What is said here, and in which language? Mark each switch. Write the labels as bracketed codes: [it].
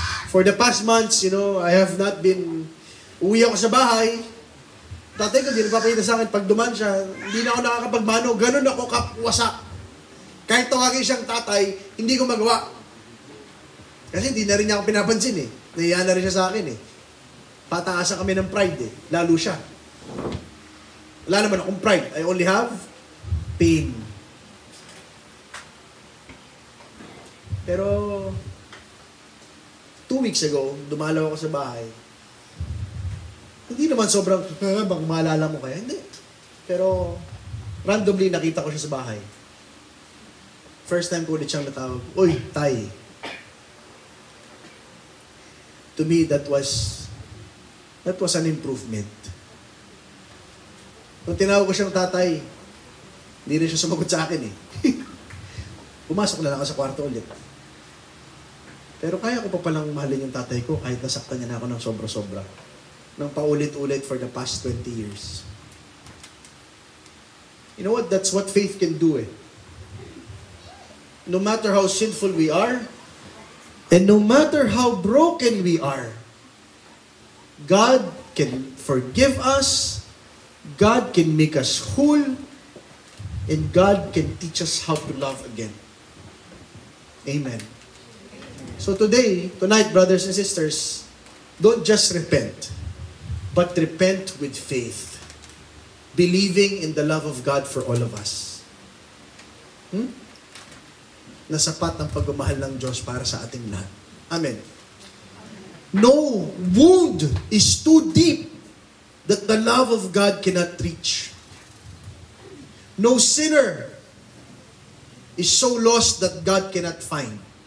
[en] For the past months, I have not been... [tl] Uwi ako sa bahay. Tatay ko, hindi nagpapakita sa akin. Pag duman siya, hindi na ako nakakapagmano. Ganun ako kapwasak. Kahit tawagin siyang tatay, hindi ko magawa. Kasi hindi na rin niya ako pinapansin eh. Nahiya na rin siya sa akin eh. Pataasan kami ng pride eh. Lalo siya. Wala naman akong pride. [en] I only have pain. [tl] Pero [en] 2 weeks ago, [tl] dumalaw ako sa bahay. Hindi naman sobrang, bang maalala mo kaya? Hindi. Pero randomly nakita ko siya sa bahay. [en] First time [tl] ko ulit siyang natawag, Uy, Tay. [en] To me, that was an improvement. [tl] Nung tinawag ko siyang tatay, hindi rin siya sumagot sa akin eh. Pumasok na lang ako sa kwarto ulit. Pero kaya ko pa palang mahalin yung tatay ko kahit nasaktan niya na ako ng sobra-sobra. Nang paulit-ulit [en] for the past 20 years. You know what? That's what faith can do eh. No matter how sinful we are, and no matter how broken we are, God can forgive us, God can make us whole, and God can teach us how to love again. Amen. So tonight, brothers and sisters, don't just repent, but repent with faith, believing in the love of God for all of us. [tl] Na sapat ang pagmamahal ng Diyos para sa ating lahat. [en] Amen. No wound is too deep that the love of God cannot reach. No sinner is so lost that God cannot find.